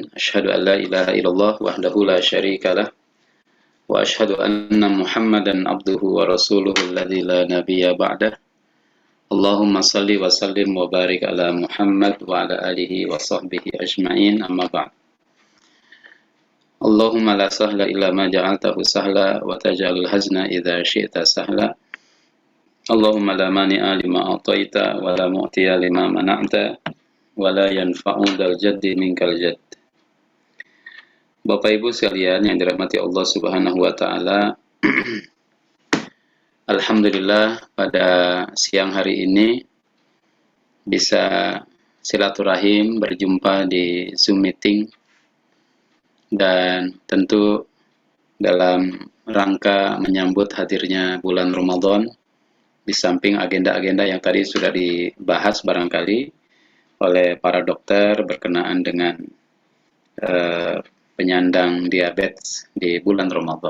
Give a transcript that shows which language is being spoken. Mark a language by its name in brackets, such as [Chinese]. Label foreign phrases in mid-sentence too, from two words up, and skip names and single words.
[Arabic] أشهد أن لا إله إلا الله وحده لا شريك له. وأشهد أن محمدا عبده ورسوله الذي لا نبي بعده. اللهم صل وسلم وبارك على محمد وعلى آله وصحبه أجمعين، أما بعد. اللهم لا سهل إلا ما جعلته سهلا وتجعل الحزن إذا شئت سهلا. اللهم لا مانع لما أعطيت ولا معطي لما منعت ولا ينفع ذا الجد منك الجد. [Indonesian] Bapak Ibu sekalian yang dirahmati Allah [Arabic] سبحانه وتعالى, [Indonesian] alhamdulillah pada siang hari ini bisa silaturahim berjumpa di Zoom meeting, dan tentu dalam rangka menyambut hadirnya bulan Ramadan, di samping agenda-agenda yang tadi sudah dibahas barangkali oleh para dokter berkenaan dengan penyandang diabetes di bulan Ramadan.